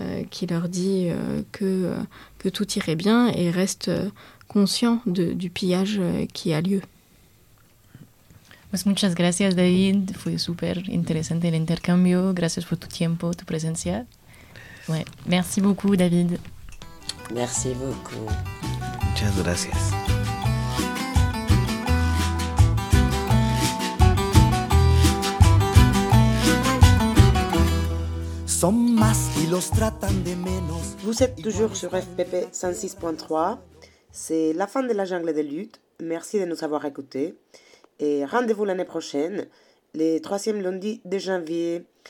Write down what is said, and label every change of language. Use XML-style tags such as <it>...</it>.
<fr>Qui leur dit que tout irait bien et reste conscient du pillage qui a lieu.</fr> <es>Pues muchas gracias, David. Fue super interesante el intercambio. Gracias por tu tiempo, tu presencia.</es> <fr>Ouais. Merci beaucoup, David. Merci beaucoup.</fr> <es>Muchas gracias. Son más y los tratan de menos.</es> <fr>Vous êtes toujours sur FPP 106.3. C'est la fin de la jungle des luttes. Merci de nous avoir écoutés. Et rendez-vous l'année prochaine, le 3e lundi de janvier.</fr>